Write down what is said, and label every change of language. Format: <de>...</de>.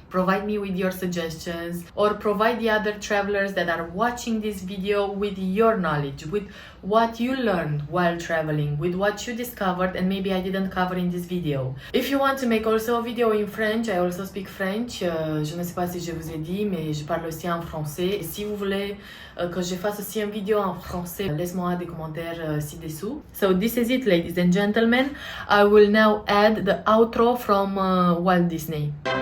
<en>Provide me with your suggestions, or provide the other travelers that are watching this video with your knowledge, with what you learned while traveling, with what you discovered and maybe I didn't cover in this video. If you want to make also a video in French, I also speak French.</en> <fr>Je ne sais pas si je vous ai dit, mais je parle aussi en français. Et si vous voulez que je fasse aussi une vidéo en français, laisse-moi des commentaires ci-dessous.</fr> <en>So this is it, ladies and gentlemen. I will now add the outro from Walt Disney.</en>